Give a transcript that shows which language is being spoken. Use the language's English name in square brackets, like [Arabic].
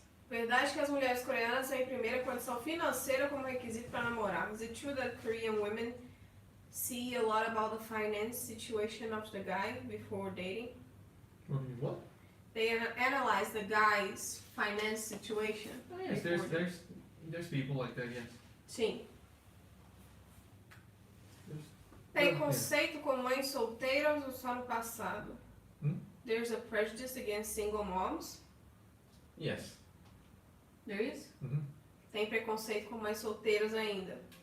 [Portuguese] Verdade que as mulheres coreanas têm primeira condição financeira como requisito para namorar. [English] Is it true that Korean women see a lot about the finance situation of the guy before dating? What? They analyze the guy's finance situation. Oh, yes, before dating. there's people like that, yes. [Portuguese] Sim. [English] There's- [Portuguese] Preconceito com mães solteiras ou só no passado? [English] There's a prejudice against single moms. Yes. There is? Mm-hmm. [Portuguese] Tem preconceito com mães solteiras ainda.